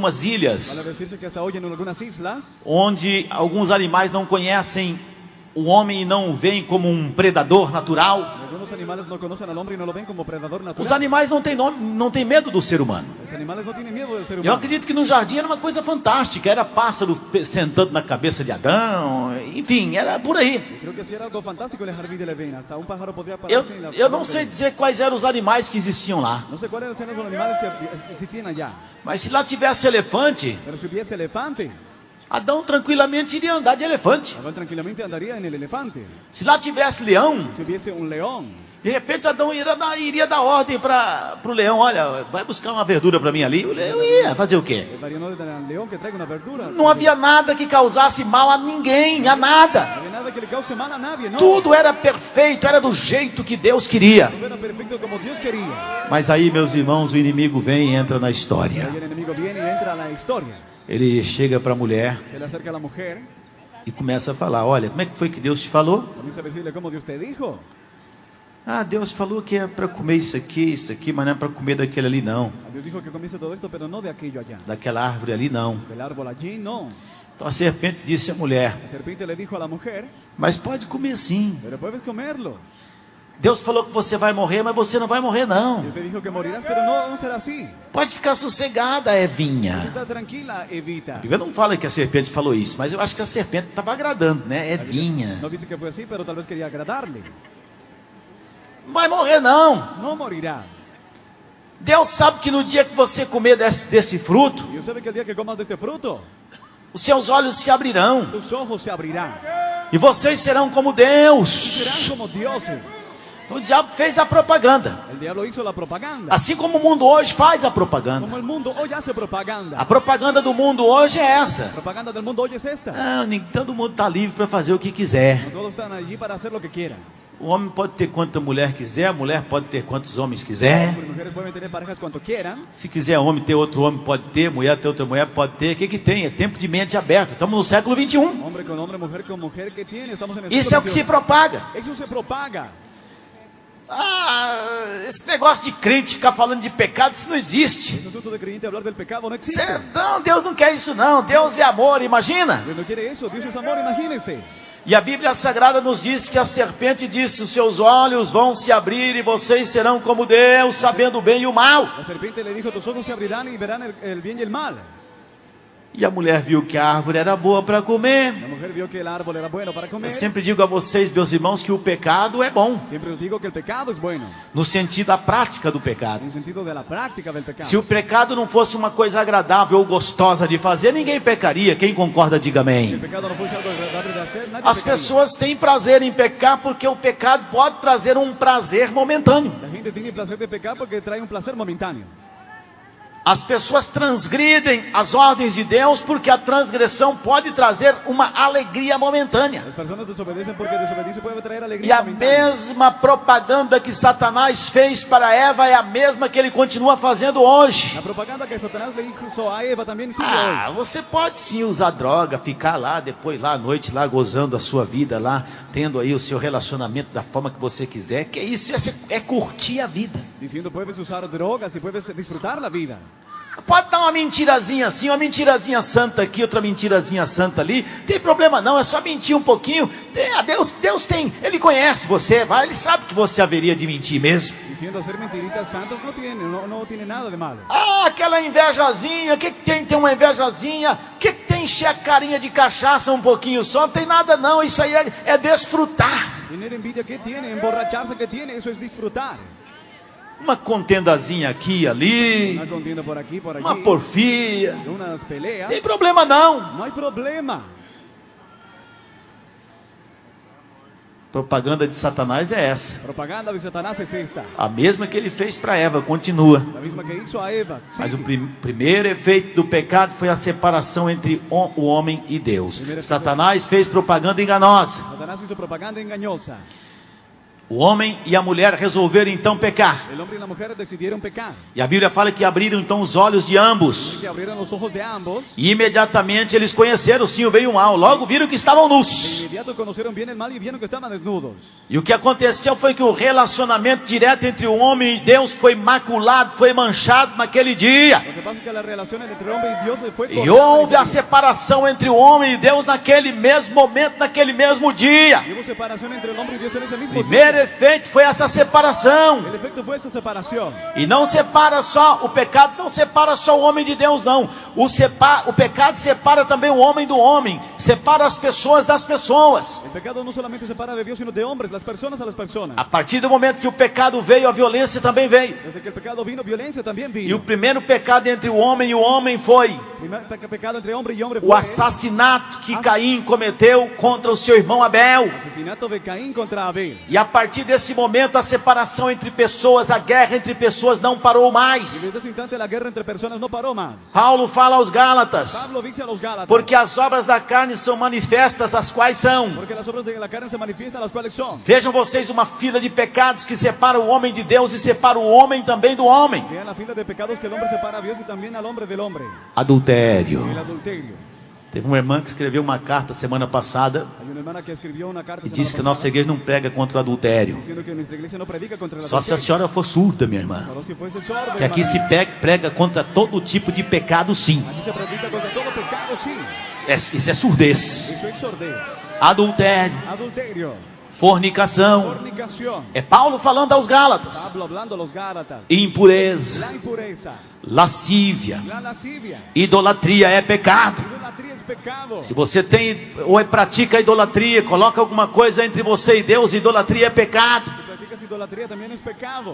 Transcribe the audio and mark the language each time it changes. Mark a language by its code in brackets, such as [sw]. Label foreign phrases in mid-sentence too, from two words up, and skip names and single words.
[es] Vale [pt] ilhas, [es] decirse que hasta hoy en algunas islas, [pt] onde alguns animais não conhecem o homem e não o veem como um predador natural, [es] algunos animales no conocen al hombre y no lo ven como predador [pt] os [es] natural. [pt] animais não têm nome, não têm medo do ser humano. [es] Los animales no tienen miedo del ser [pt] Eu [es] humano. [pt] acredito que no jardim era uma coisa fantástica, era pássaro sentando na cabeça de Adão, enfim, era por aí. [es] Creo que sí era algo fantástico en el jardín del Edén. Hasta un pájaro podría [pt] Eu, [es] pararse en la [pt] eu não [es] frente [pt] sei de- dizer quais eram os animais que existiam lá, [es] No sé cuáles eran los animales que existían allá. [pt] mas se lá tivesse elefante, [es] Pero si hubiese elefante, [pt] Adão tranquilamente iria andar de elefante. [es] Adán tranquilamente andaría en el elefante. [pt] Se lá tivesse leão, [es] Si hubiese un león, [pt] de repente Adão iria dar ordem para o leão: olha, vai buscar uma verdura para mim ali. O leão ia fazer o quê? [es] el variador del león que traiga una verdura. [pt] Não havia nada que causasse mal a ninguém, a nada. [es] No había nada que le cause mal a nadie, no. [pt] Tudo era perfeito, era do jeito que Deus queria. [es] Todo era perfecto como Dios quería. [pt] Mas aí, meus irmãos, o inimigo vem e entra na história. [es] Ahí el enemigo viene y entra a la historia. [pt] Ele chega para a mulher [es] Se le acerca a la mujer, [pt] e começa a falar: olha, como é que foi que Deus te falou? [es] comienza a decirle cómo Dios te dijo. [pt] Ah, Deus falou que é para comer isso aqui, mas não é para comer daquele ali não. [es] Dios dijo que comience todo esto, pero no de aquello allá. [pt] Daquela árvore ali não. [es] Del árbol allí, no. [pt] Então a serpente disse à mulher: [es] La serpiente le dijo a la mujer, [pt] mas pode comer sim. [es] pero puedes comerlo. [pt] Deus falou que você vai morrer, mas você não vai morrer não. [es] Dios te dijo que morirás, pero no será así. [pt] Pode ficar sossegada, Evinha. [es] Está tranquila, Evita. [pt] A Bíblia não fala que a serpente falou isso, mas eu acho que a serpente estava agradando, né? Evinha. [es] No dice que fue así, pero tal vez quería agradarle. [pt] Não vai morrer não. [es] No morirá. [pt] Deus sabe que no dia que você comer desse fruto, [es] Dios sabe que el día que comas de este fruto, [pt] os seus olhos se abrirão [es] tus ojos se abrirán. [pt] e vocês serão como [es] Y [pt] Deus. [es] serán como dioses. [pt] Então o diabo fez a propaganda, [es] El diablo hizo la propaganda. [pt] assim como o mundo hoje faz a propaganda. [es] Como el mundo hoy hace propaganda. [pt] A propaganda do mundo hoje é essa. [es] La propaganda del mundo hoy es esta. [pt] Ah, todo mundo está livre para fazer o que quiser. [es] Todos están allí para hacer lo que quieran. [pt] O homem pode ter quanta mulher quiser, a mulher pode ter quantos homens quiser. [es] Las mujeres pueden tener parejas cuanto quieran. [pt] Se quiser homem ter outro homem, pode ter. Mulher ter outra mulher, pode ter. O que que tem? É tempo de mente aberta. Estamos no século 21. [es] Hombre con hombre, mujer con mujer, ¿qué tiene? Estamos en el [pt] Isso é [es] siglo [pt] o que se [es] XXI. [pt] propaga. [es] Eso se propaga. [pt] Ah, esse negócio de crente ficar falando de pecado, isso não existe. [es] Ese asunto de creyente hablar del pecado no existe. [pt] Não, Deus não quer isso não. Deus é amor, imagina. [es] Dios no quiere eso. Dios es amor, imagínense. [pt] E a Bíblia Sagrada nos diz que a serpente disse: os seus olhos vão se abrir e vocês serão como Deus, sabendo o bem e o mal. [es] La serpiente le dijo, tus ojos se abrirán y verán el bien y el mal. [pt] E a mulher viu que a árvore era boa para comer. [es] La mujer vio que el árbol era bueno para comer. [pt] Eu sempre digo a vocês, meus irmãos, que o pecado é bom, [es] Siempre os digo que el pecado es bueno. [pt] no sentido da prática do pecado. [es] En el sentido de la práctica del pecado. [pt] Se o pecado não fosse uma coisa agradável ou gostosa de fazer, ninguém pecaria. Quem concorda, diga [es] Si el [pt] amém. [es] pecado no fuese algo agradable de hacer, nadie [pt] As [es] pecaría. [pt] pessoas têm prazer em pecar porque o pecado pode trazer um prazer momentâneo. [es] La gente tiene placer de pecar porque trae un placer momentáneo. [pt] As pessoas transgridem as ordens de Deus porque a transgressão pode trazer uma alegria momentânea. [es] Las personas desobedecen porque desobediencia puede traer [pt] E [es] alegría [pt] a [es] momentánea. [pt] mesma propaganda que Satanás fez para Eva é a mesma que ele continua fazendo hoje. [es] La propaganda que Satanás le hizo a Eva también sigue [pt] Ah, você pode sim usar droga, ficar lá, depois lá à noite, lá gozando a sua vida lá, tendo aí o seu relacionamento da forma que você quiser. Que isso é curtir a vida. [es] Diciendo, puedes usar drogas y puedes disfrutar la vida. [pt] Pode dar uma mentirazinha assim, uma mentirazinha santa aqui, outra mentirazinha santa ali. Tem problema não, é só mentir um pouquinho. Deus tem, Ele conhece você, vai, Ele sabe que você haveria de mentir mesmo. [es] Diciendo hacer mentiritas santas no tiene nada de malo. [pt] Ah, aquela invejazinha, o que tem? Tem uma invejazinha. O que tem encher a carinha de cachaça um pouquinho só? Não tem nada não, isso aí é desfrutar. [es] Tener envidia, ¿qué tiene? Emborracharse, ¿qué tiene? Eso es disfrutar. [pt] Uma contendazinha aqui e ali, [es] Una contienda por aquí, por allí. [pt] uma porfia. [es] Unas peleas. [pt] Tem problema não. [es] No hay problema. [pt] Propaganda de Satanás é essa. [es] Propaganda de Satanás es esta. [pt] A mesma que ele fez para Eva, continua. [es] La misma que hizo a Eva. [pt] Mas o [es] Sigue. [pt] primeiro efeito do pecado foi a separação entre o homem e Deus. Satanás fez propaganda enganosa. [es] Satanás hizo propaganda engañosa. [pt] O homem e a mulher resolveram então pecar. [es] El hombre y la mujer decidieron pecar. [pt] E a Bíblia fala que abriram então os olhos de ambos. [es] Que abrieron los ojos de ambos. [pt] E imediatamente eles conheceram sim o bem e o mal. [es] Logo viram que estavam [pt] De nus. [es] inmediato conocieron bien el mal y vieron que estaban desnudos. [pt] E o que aconteceu foi que o relacionamento direto entre o homem e Deus foi maculado, foi manchado naquele dia. [es] Lo que pasa es que la relación entre el hombre y Dios fue [pt] E [es] cortada [pt] houve a [es] ese día. [pt] separação entre o homem e Deus naquele mesmo momento, naquele mesmo dia. [es] Y hubo separación entre el hombre y Dios en ese mismo [pt] Primeiro [es] día. [pt] efeito foi essa separação. [es] El efecto fue esa separación. [pt] E não separa só, o pecado não separa só o homem de Deus não. O pecado separa também o homem do homem, separa as pessoas das pessoas. [es] El pecado no solamente separa de Dios, sino de hombres, las personas a las personas. [pt] A partir do momento que o pecado veio, a violência também veio. [es] Desde que el pecado vino, violencia también [pt] E o [es] vino. [pt] primeiro pecado entre o homem e o homem foi [es] Primer pecado entre hombre y hombre [pt] o [es] fue [pt] assassinato que Caim cometeu contra o seu irmão Abel. [es] el asesinato de Caín contra Abel. [pt] E a partir desse momento a separação entre pessoas, a guerra entre pessoas não parou [es] Y [pt] mais. [es] desde ese instante la guerra entre personas no paró más. [pt] Paulo fala aos Gálatas: [es] Pablo dice a los Gálatas, [pt] porque as obras da carne são manifestas, as quais são. [es] porque las obras de la carne se manifiestan, las cuales son. [pt] Vejam vocês uma fila de pecados que separa o homem de Deus e separa o homem também do homem. [es] Vean la fila de pecados que el hombre separa a Dios y también al hombre del hombre. [pt] Adultério. [es] El adulterio. [pt] Teve uma irmã que escreveu uma carta semana passada [es] Hay una hermana que escribió una carta [pt] e [es] semana [pt] disse que a [es] pasada [pt] nossa igreja não prega contra o adultério. [es] diciendo que nuestra iglesia no predica contra el [pt] Só se a [es] adulterio. [pt] senhora for surda, minha irmã. [es] Solo si fuese sordo, [pt] Que aqui se [es] hermana. [pt] prega contra todo tipo de pecado, sim. [es] Aquí se predica contra todo pecado, sí. [pt] Isso é surdez. [es] Eso es sordez. [pt] Adultério, [es] Adulterio. [pt] fornicação. [es] Fornicación. [pt] É Paulo falando aos Gálatas. [es] Pablo hablando a los Gálatas. [pt] Impureza, [es] La impureza. [pt] lascívia, [es] La lascivia. [pt] idolatria é pecado. [es] Idolatría es pecado. [pt] Se você tem ou pratica idolatria, coloca alguma coisa entre você e Deus, idolatria é pecado. [es] Si practicas idolatría también es pecado.